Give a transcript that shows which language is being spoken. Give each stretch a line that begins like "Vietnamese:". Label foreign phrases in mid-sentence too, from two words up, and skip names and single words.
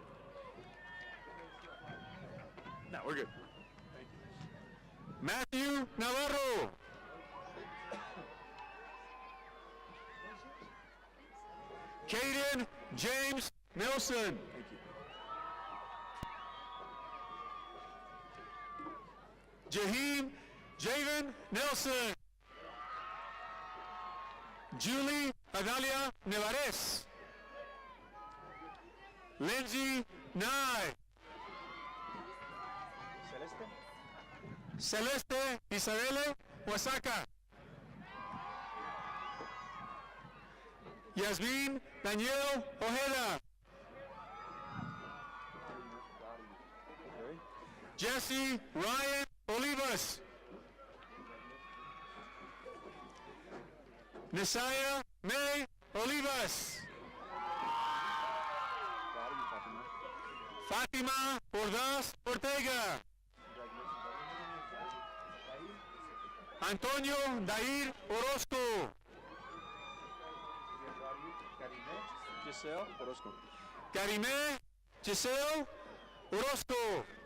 English: No, we're good. Matthew Navarro. Caden James Nelson. Thank you. Jaheem Javen Nelson. Julie Adalia Nevares. Lindsay Nye. Celeste. Celeste Isabelle Wasaka. Yasmin Danielle Ojeda. Okay. Jesse Ryan Olivas. Nisaya May Olivas. Proud of you, Fatima. Fatima Ordaz Ortega. Antonio Dair Orozco. Giselle Orozco. Karime Giselle Orozco.